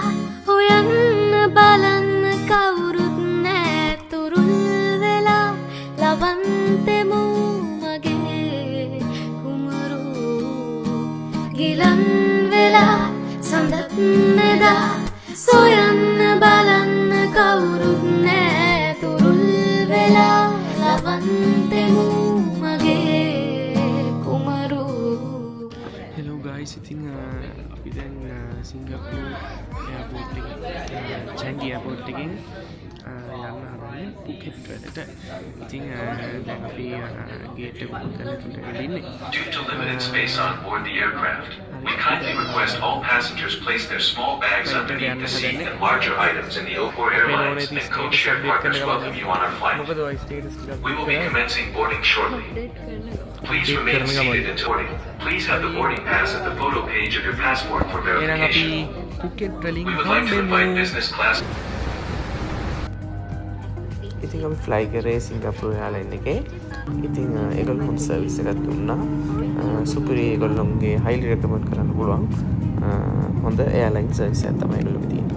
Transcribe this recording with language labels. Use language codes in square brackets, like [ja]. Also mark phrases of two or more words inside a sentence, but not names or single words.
[si] හොයන්න බලන්න කවුරුත් නෑ තුරුල් වෙලා ලවන්තෙමු මගේ කුමරු ගිලන් වෙලා සඳත් මෙදා සොයන්න බලන්න කවුරුත් නෑ තුරුල් වෙලා ලවන්තෙමු මගේ කුමරු. [en] hello guys, [si] ඉතින් අපි දැන් සිංගප්පූර් එයාපෝට් එක චැන්ගි එයාපෝට් එකෙන් යන්න හදන්නේ පුකෙට් වලට. ඉතින් දැන් අපි ගේට් එක ඕපන් කරලා තුනට ඉන්නේ. [en] Due to limited space on board the aircraft, we kindly request all passengers place their small bags underneath the seat and larger items in the O4 Airlines and code-share partners welcome you on our flight. [si] මොකද ඔය ස්ටේටස් ටික [en] We will be commencing boarding shortly. Please remain seated until boarding. Please have the boarding pass at the photo page of your passport for [si] එහෙනම් අපි [en] verification. [si] පුකෙට් වලින් [en] We would like to invite business class. [si] ඉතින් අපි ෆ්ලයි කරේ සිංගප්පූර් එයාලයින් එකේ. ඉතින් ඒගොල්ලෝ හොඳ සර්විස් එකක් දුන්නා. සුපිරි ඒගොල්ලෝගේ [en] highly recommend [si] කරන්න පුළුවන් හොඳ [en] airline service [si] එකක් තමයි ඒගොල්ලෝගේ තියෙන්නේ.